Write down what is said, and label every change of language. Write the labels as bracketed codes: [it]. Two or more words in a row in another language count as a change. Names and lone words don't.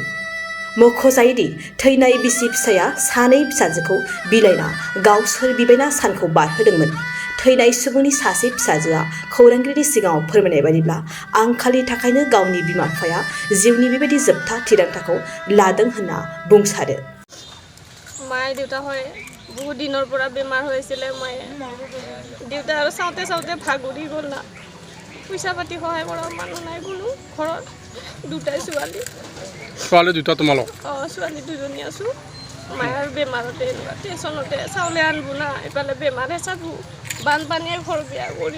[brx] मख'जायोदि थैनाय बिसि फिसाया सानै फिसाजोखौ बिलाइना गावसोर बिबायना सानखौ बारहोदोंमोन। थैनाय सुबुंनि सासे फिसाजोआ खौरांगिरिनि सिगाङाव फोरमायनाय बायदिब्ला आंखालनि थाखायनो गावनि बिमा बिफाया जिउनि बेबायदि जोबथा थिरांथाखौ लादों होनना बुंसारो। [as] মায় দেউতা হয় বহুত দিনৰ পৰা বেমাৰ হৈছিলে। মায়ে দেউতা আৰু চাওঁতে চাওঁতে ভাগৰি গ'ল না। পইচা পাতি সহায় কৰা মানুহ নাই কোনো ঘৰত। দুটাই ছোৱালী। ছোৱালী দুটা তোমালোক? ছোৱালী দুজনী আছোঁ। মায়াৰ বেমাৰতে এনেকুৱা টেনচনতে চাউলে আনবো না, এইফালে বেমাৰে চাবো, বানপানীয়ে ঘৰ বেয়া কৰি।